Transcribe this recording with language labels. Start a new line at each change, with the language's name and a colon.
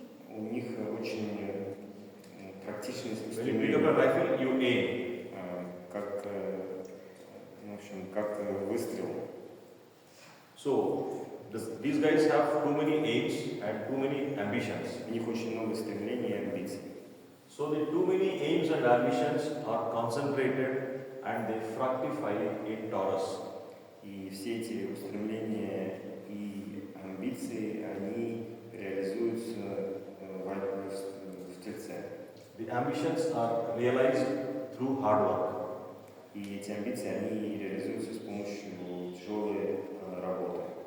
Russian: У них очень практичные
English: When you pick up a rifle, you aim.
Russian: как, в общем, как выстрел.
English: So these guys have too many aims and too many ambitions.
Russian: У них очень много стремлений и амбиций.
English: So the too many aims and ambitions are concentrated and they fructify in Taurus.
Russian: И все эти устремления и амбиции, они реализуются в Тельце.
English: The ambitions are realized through hard work.
Russian: И эти амбиции, они реализуются с помощью тяжелой работы.